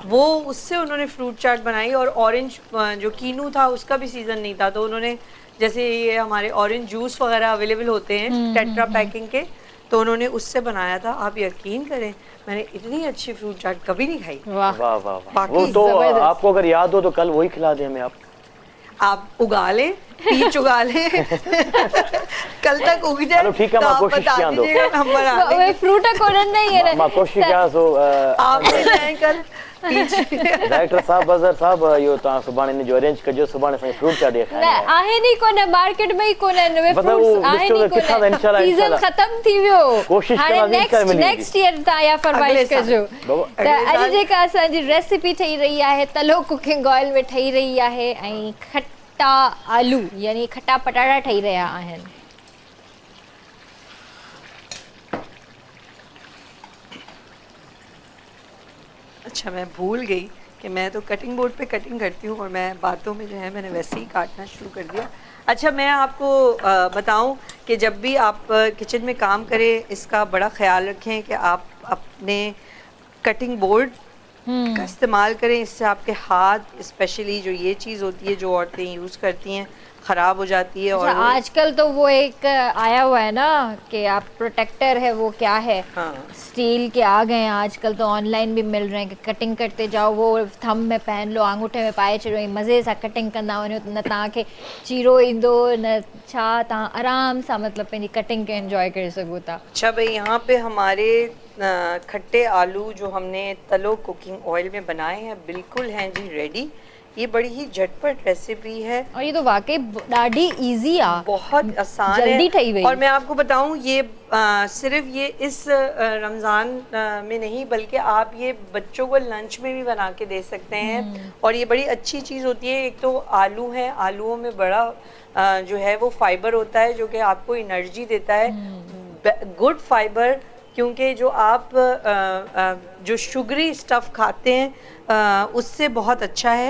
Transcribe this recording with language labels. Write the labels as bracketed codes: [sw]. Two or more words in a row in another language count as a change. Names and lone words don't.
[hi] वो उससे उन्होंने फ्रूट चाट बनाई। और ऑरेंज जो कीनू था उसका भी सीजन नहीं था, तो उन्होंने जैसे ये हमारे [en] orange juice [hi] वगैरह अवेलेबल होते हैं [en] Tetra packing [hi] के, तो उन्होंने उससे बनाया था। आप यकीन करें मैंने इतनी अच्छी फ्रूट चाट कभी नहीं खाई। वाह। वाह वाह वाह, बाकी वो तो जबरदस्त। आपको अगर याद हो तो कल वही खिला दें हमें आप। आप उगा लें, पीच उगा लें कल तक उग जाए चलो ठीक है, तो [sd] मां [hi] आप कोशिश बता किया दो। दीजिएगा, हम बना [sd] उहे [hi] लेंगे। [sd] फ्रूट कोन्हनि न हींअर मां कोशिश कयां सो [hi] आप ले जाएं कल पीच। [sd] डायरेक्टर साहब, अज़हर साहब, इहो तव्हां सुभाणे इन जो अरेंज कजो, सुभाणे असांखे फ्रूट चाट न खाइणी आहे। आहिनि ई कोन, मार्केट में ई कोन्हनि उहे मतिलबु फ्रूट्स, उहो आहिनि ई ॾिसो त किथां त कोन, इंशाल्लाह, सीज़न इंशाल्लाह। ख़तम थी वियो। कोशिश हाणे कंदासीं, इंशाल्लाह मिली वेंदी। [en] next year [sd] तव्हां इहा अॻिले फरमाइश साल। कजो। बाबा, त अॻिले अॼु साल। जेका असांजी रेसिपी ठही रही आहे, तलो [en] cooking oil [sd] में ठही रही आहे, ऐं खटा आलू यानी खटा पटाटा ठही रहिया आहिनि। [hi] अच्छा, मैं भूल गई कि मैं तो [en] cutting board [hi] पे कटिंग करती हूँ, और मैं बातों में जो है मैंने वैसे ही काटना शुरू कर दिया। अच्छा, मैं आपको बताऊं कि जब भी आप किचन में काम करें, इसका बड़ा ख्याल रखें कि आप अपने [en] cutting board [hi] का इस्तेमाल करें। इससे आपके हाथ, स्पेशली जो ये चीज़ होती है जो औरतें यूज़ करती हैं, ख़राब हो जाती है। अच्छा, और आजकल तो वो एक आया हुआ है ना कि आप प्रोटेक्टर है, वो क्या है, हाँ, स्टील के आ गए हैं आजकल, तो ऑनलाइन भी मिल रहे हैं कि कटिंग करते जाओ, वो थंब में पहन लो, [sd] आंगूठे में पाए छॾियो, ऐं मज़े सां कटिंग कंदा वञो, न तव्हांखे चीरो ईंदो न छा, तव्हां आराम सां मतिलबु पंहिंजी कटिंग खे एंजॉय करे सघो था। [hi] अच्छा भाई, यहाँ पे हमारे खट्टे आलू जो हमने तलो [en] cooking oil [hi] में बनाए हैं बिल्कुल हैं जी रेडी। ये बड़ी ही झटपट रेसिपी है, और ये तो वाकई [sd] ॾाढी ईज़ी आ, [hi] बहुत आसान जल्दी है। [sd] ठही वई। [hi] और मैं आपको बताऊं, ये सिर्फ ये इस रमज़ान में नहीं, बल्कि आप ये बच्चों को लंच में भी बना के दे सकते हैं, और ये बड़ी अच्छी चीज़ होती है। एक तो आलू है, आलूओं में बड़ा जो है वो फाइबर होता है जो कि आपको एनर्जी देता है, [en] good fiber, [hi] क्योंकि जो आप जो [en] sugary stuff [hi] खाते हैं उससे बहुत अच्छा है।